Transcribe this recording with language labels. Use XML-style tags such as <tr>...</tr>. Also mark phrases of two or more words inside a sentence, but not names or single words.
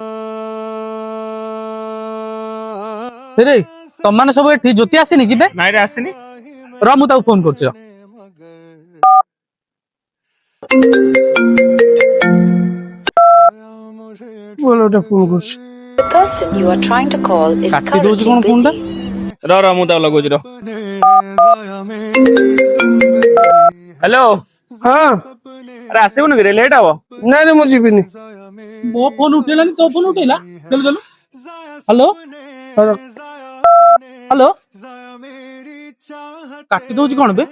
<or>ରେ ତମାନେ ସବୁ ଏଠି ଜ୍ୟୋତି ଆସିନି କି ବେ? ନାଇଁରେ ଆସିନି। ର ମୁଁ ତାକୁ ଫୋନ କରୁଛି ର। ବୋଲ ଗୋଟେ ଫୋନ କରୁଛି।</or> <en>The person you are trying to call is</en> <or>କାଟି ଦଉଛି</or> <en>currently</en> <or>କଣ ଫୋନ ଟା?</or> <en>busy.</en> <or>ର ମୁଁ ତାକୁ ଲଗଉଛି ର। ହ୍ୟାଲୋ, ହଁ ଆରେ ଆସିବୁନି କି ରେ? ଲେଟ୍ ହବ। ନାଇଁ ରେ ମୁଁ ଯିବିନି। ମୋ ଫୋନ ଉଠେଇଲାନି, ତୋ ଫୋନ ଉଠେଇଲା। ଚାଲୁ ଚାଲୁ। ହ୍ୟାଲୋ ହ୍ୟାଲୋ, କାଟି ଦଉଛି କଣ ବେ?</or>